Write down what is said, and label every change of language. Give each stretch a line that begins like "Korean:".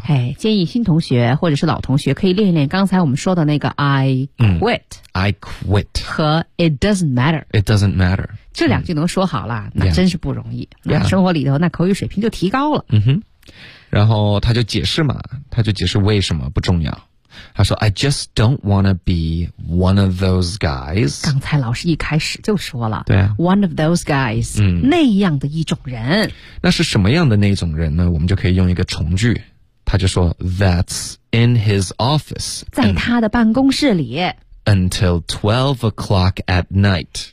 Chinese: 哎，建议新同学或者是老同学可以练一练刚才我们说的那个
English: I quit I quit
Chinese: 和
English: it doesn't matter it doesn't matter
Chinese: 这两句能说好了、那真是不容易、 yeah. 那生活里头那口语水平就提高了嗯哼然后他就解释嘛，他就解释为什么不重要。他说
English: I just don't wanna be one of those guys。
Chinese: 刚才老师一开始就说了，对啊，
English: one of those guys、
Chinese: 那样的一种人。那是什么样的那种人呢？我们就可以用一个从句，他就说
English: That's in his office，
Chinese: 在他的办公室里。
English: Until 12 o'clock at night，